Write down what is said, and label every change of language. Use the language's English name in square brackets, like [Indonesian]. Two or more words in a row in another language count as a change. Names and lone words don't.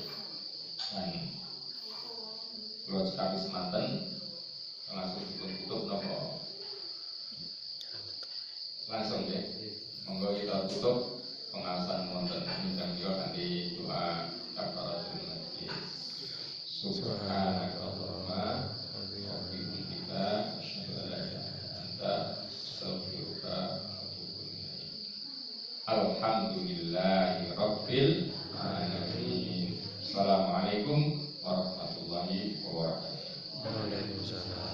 [Javanese] Dan kula cekap semanten langsung dipun tutup napa langsung ya. Monggo kita tutup pengawasan wonten minjang yo kanthi doa [Arabic] كفارة المجلس. سبحانك اللهم وبحمدك أشهد أن لا إله إلا أنت أستغفرك وأتوب إليك. الحمد لله رب العالمين. السلام عليكم ورحمة الله وبركاته.